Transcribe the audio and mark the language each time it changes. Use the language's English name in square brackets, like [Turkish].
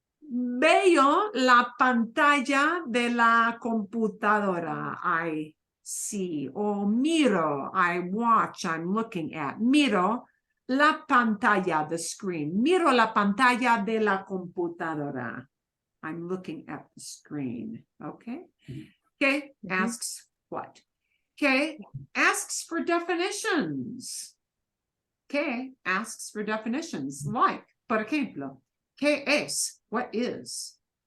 [Spanish] Veo la pantalla de la computadora. [English] I see. [Spanish] O miro, [English] I watch, I'm looking at. [Spanish] Miro la pantalla, [English] the screen. [Spanish] Miro la pantalla de la computadora. [English] I'm looking at the screen. Okay. ¿Qué asks what? ¿Qué asks for definitions? ¿Qué asks for definitions? Like, [Spanish] por ejemplo, ¿qué es? [English] What is?